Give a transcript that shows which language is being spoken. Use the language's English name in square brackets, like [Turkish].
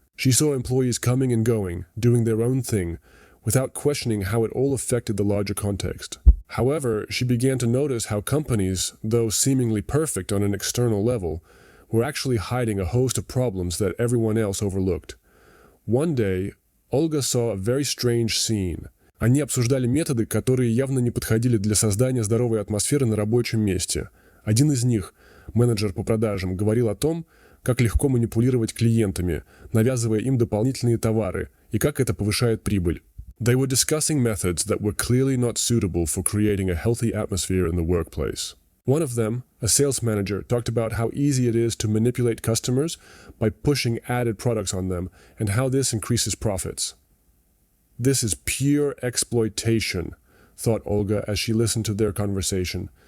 [English] She saw employees coming and going, doing their own thing, without questioning how it all affected the larger context. However, she began to notice how companies, though seemingly perfect on an external level, were actually hiding a host of problems that everyone else overlooked. One day, Olga saw a very strange scene. [Russian] Они обсуждали методы, которые явно не подходили для создания здоровой атмосферы на рабочем месте. Один из них, менеджер по продажам, говорил о том, как легко манипулировать клиентами, навязывая им дополнительные товары, и как это повышает прибыль. [English] They were discussing methods that were clearly not suitable for creating a healthy atmosphere in the workplace. One of them, a sales manager, talked about how easy it is to manipulate customers by pushing added products on them and how this increases profits. This is pure exploitation, thought Olga as she listened to their conversation.